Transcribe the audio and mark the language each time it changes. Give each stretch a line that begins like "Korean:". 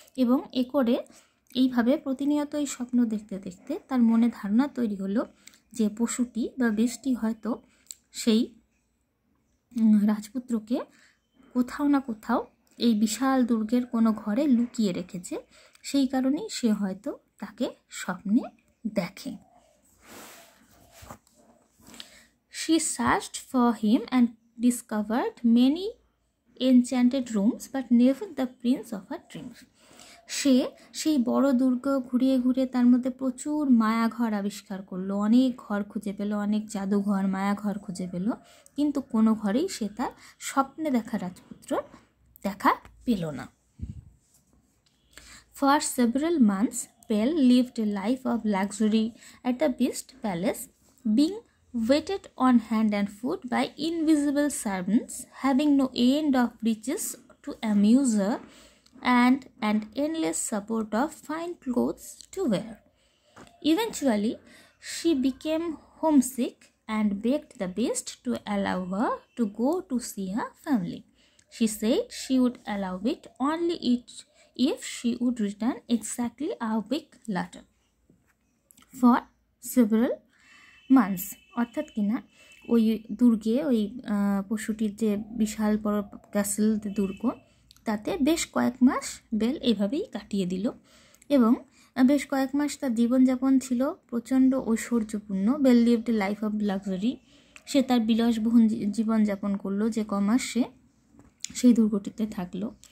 Bangla: এবং এইভাবে প্রতিনিয়ত এই স্বপ্ন দেখতে দেখতে তার মনে ধারণা তৈরি হলো যে পশুটি বা বেশটি হয়তো সেই রাজপুত্রকে কোথাও না কোথাও এই বিশাল দুর্গের কোনো ঘরে লুকিয়ে রেখেছে, সেই কারণেই সে হয়তো তাকে স্বপ্নে দেখে।
English: She searched for him and discovered many enchanted rooms but never the prince of her dreams.
Bangla: সে সেই বড় দুর্গ ঘুরিয়ে ঘুরিয়ে তার মধ্যে প্রচুর মায়াঘর আবিষ্কার করলো, অনেক ঘর খুঁজে পেল, অনেক জাদুঘর মায়াঘর খুঁজে পেল, কিন্তু কোনো ঘরেই সে তার স্বপ্নে দেখা রাজপুত্র দেখা পেল না।
English: For several months, Belle lived a life of luxury at the beast palace, being waited on hand and foot by invisible servants, having no end of riches to amuse her, and an endless support of fine clothes to wear. Eventually, she became homesick and begged the beast to allow her to go to see her family. She said she would allow it only if she would return exactly a week later. For several months,
Bangla: অর্থাৎ কিনা ওই দুর্গে, ওই পশুটির যে বিশাল বড় castle দুর্গ, তাতে বেশ কয়েক মাস বেল এভাবেই কাটিয়ে দিল। এবং বেশ কয়েক মাস তার জীবনযাপন ছিল প্রচণ্ড ঐশ্বর্যপূর্ণ।
English: Belle lived a life of luxury,
Bangla: সে তার বিলাসবহুল জীবনযাপন করলো যে কমাস সে সেই দুর্গটিতে থাকলো।